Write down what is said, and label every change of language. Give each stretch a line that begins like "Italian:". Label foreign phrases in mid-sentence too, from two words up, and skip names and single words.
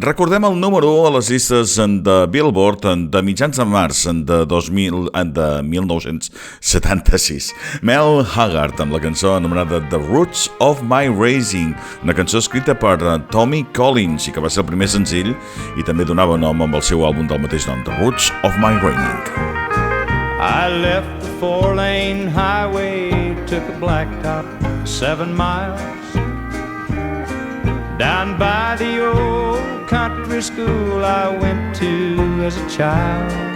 Catalan: Recordem el número 1 a les llistes de Billboard de mitjans de març de 1976. Mel Haggard amb la cançó anomenada The Roots of My Raising, una cançó escrita per Tommy Collins i que va ser el primer senzill i també donava nom amb el seu àlbum del mateix nom, The Roots of My Raising.
English: I left the 4-lane highway, took a blacktop 7 miles, down by the old country school I went to as a child.